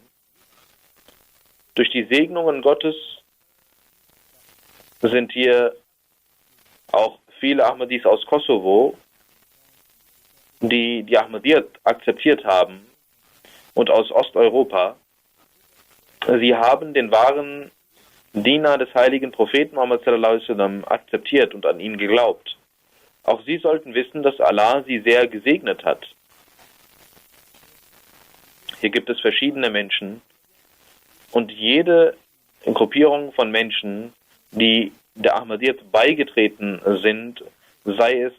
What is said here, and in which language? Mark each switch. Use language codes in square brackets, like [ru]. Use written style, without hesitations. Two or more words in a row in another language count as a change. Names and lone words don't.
[de] Durch die Segnungen Gottes sind hier auch viele Ahmadis aus Kosovo, die Ahmadiyyat akzeptiert haben, und aus Osteuropa. Sie haben den wahren Diener des heiligen Propheten Muhammad [ar] صلى الله عليه وسلم [de] akzeptiert und an ihn geglaubt. Auch sie sollten wissen, dass Allah sie sehr gesegnet hat. Hier gibt es verschiedene Menschen und jede Gruppierung von Menschen, die der Ahmadiyyat beigetreten sind, sei es